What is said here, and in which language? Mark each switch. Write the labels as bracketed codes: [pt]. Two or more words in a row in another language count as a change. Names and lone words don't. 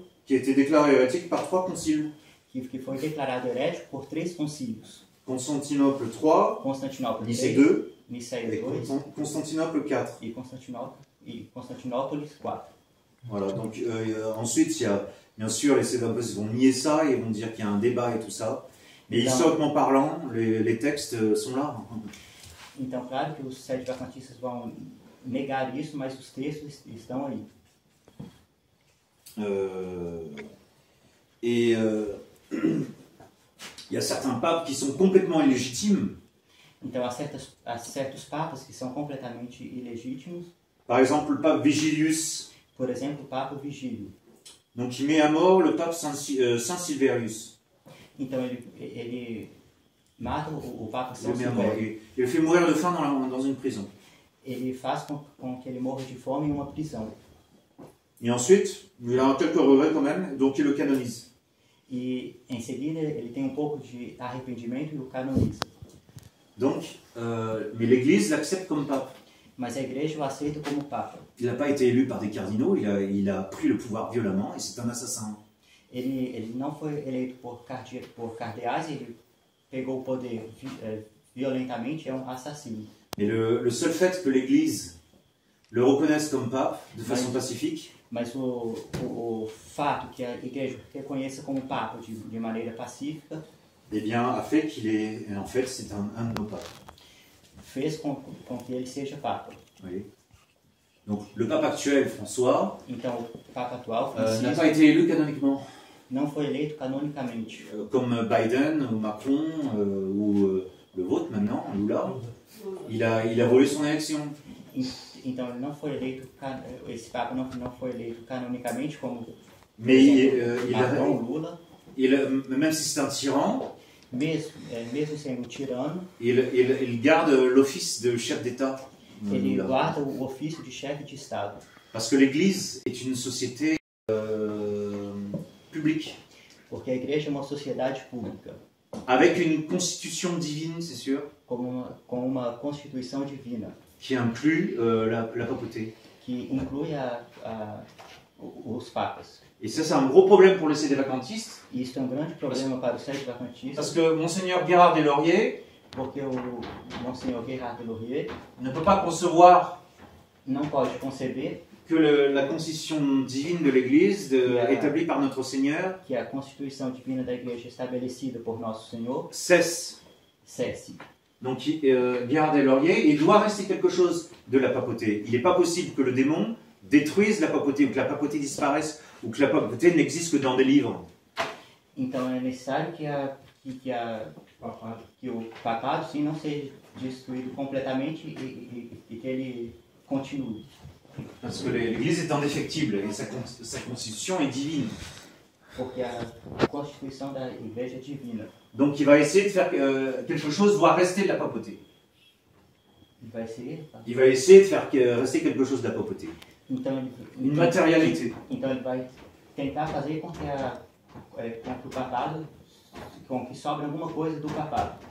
[fr] qui a été déclaré hérétique par 3 conciles. [pt] Que foi declarado herético por 3 concílios. [fr] Constantinople 3, [pt] Constantinopla [fr] Nicée 3, 2, [pt] Niceia [fr] et 2 Constantinople 4. [pt] e Constantinópolis 4. [fr] Voilà, donc ensuite, il y a bien sûr les sédévacantistes vont nier ça, ils vont dire qu'il y a un débat et tout ça. Mais historiquement parlant, les textes sont là. [pt] Então, claro que os sete-vacantistas vão negar isso, mas os textos estão aí. [fr] Il y a certains papes qui sont complètement illégitimes. [pt] Então, há certos papas que são completamente ilegítimos. [fr] Par exemple, le pape Vigilius. [pt] Por exemplo, o Papa Vigílio. [fr] Donc, il met à mort le pape Saint Silverius. [pt] Então, ele mata o Papa São Silvério. [fr] Il le fait mourir de faim dans une prison. [pt] Ele faz com que ele morra de fome em uma prisão. [fr] Et ensuite, il a quelques regrets quand même, donc il le canonise. [pt] E em seguida ele tem pouco de arrependimento e o canoniza. [fr] Donc, mais l'Église l'accepte comme pape. [pt] Mas a igreja o aceita como papa. [fr] Il n'a pas été élu par des cardinaux, il a pris le pouvoir violemment et c'est un assassin. [pt] Ele não foi eleito por cardeais, ele pegou o poder violentamente, é um assassino. [fr] Mais le seul fait que l'Église le reconnaisse comme pape de façon pacifique. [pt] Mas o fato que a igreja reconheça como papa de maneira pacífica, [fr] eh bien, a fait qu'il est, en fait, c'est un de nos papes. [pt] Fez com que ele seja papa. [fr] Oui. Donc, le pape actuel, François, [pt] então, o papa atual, [fr] n'a pas été élu canoniquement. [pt] Não foi eleito canonicamente. [fr] Comme Biden ou Macron ou le vôtre maintenant, Lula, il a volé son élection. [pt] Então ele não foi eleito, esse papa não foi eleito canonicamente como [fr] mais Macron, Lula. Même si c'est un tyran, [pt] mesmo sendo tirano, [fr] il garde l'office de chef d'État. [pt] Ele guarda o ofício de chefe de Estado. [fr] Parce que l'Église est une société publique. [pt] Porque a igreja é uma sociedade pública. [fr] Avec une constitution divine, c'est sûr. [pt] Com uma constituição divina. [fr] Qui inclut la papauté. [pt] Que inclui os papas. [fr] Et ça, c'est un gros problème pour les sédévacantistes. [pt] Isso é grande problema para os sédévacantistas. [fr] Parce que Monseigneur Gérard des Lauriers, [pt] porque o Monseigneur Gérard des Lauriers [fr] ne peut pas concevoir [pt] não pode conceber [fr] que la constitution divine de l'Église, établie par notre Seigneur, [pt] que a constituição divina da igreja estabelecida por nosso Senhor [fr] cesse. Donc Gérard des Lauriers, il doit rester quelque chose de la papauté. Il n'est pas possible que le démon détruise la papauté, ou que la papauté disparaisse, ou que la papauté n'existe que dans des livres. [pt] Então é necessário que o papado sim não seja destruído completamente e que ele continue. [fr] Parce que l'Église est indéfectible et sa constitution est divine. [pt] Porque a constituição da igreja é divina. [fr] Donc il va essayer de faire quelque chose doit rester de la papauté. Il va essayer de faire rester quelque chose de la papauté. Une matérialité. [pt] Então ele vai tentar fazer com que o papado, com que sobre alguma coisa do papado.